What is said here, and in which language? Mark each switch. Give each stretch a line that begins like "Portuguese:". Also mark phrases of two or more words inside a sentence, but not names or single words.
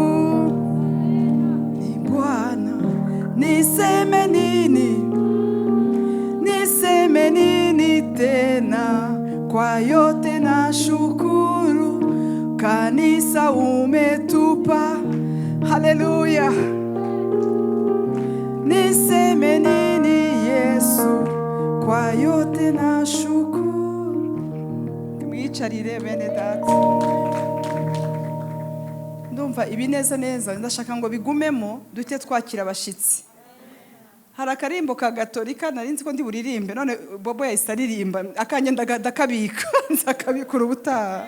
Swahili: Ni Bwana, niseme nini, niseme nini tena, kwa yote na shukuru. Kanisa umetupa, haleluya. Niseme nini Yesu, kwa yote na shukuru.
Kinyarwanda: Mwicarire bene data. Ndumva ibineza neza, ndashaka ngo bigumemo dute twakira abashitsi. Hari akarimbo ka Gatolika narinzi ko ndi buririmbe, none Bobo yahise aririmba akagenda dakabika nzakabikura ubutaha.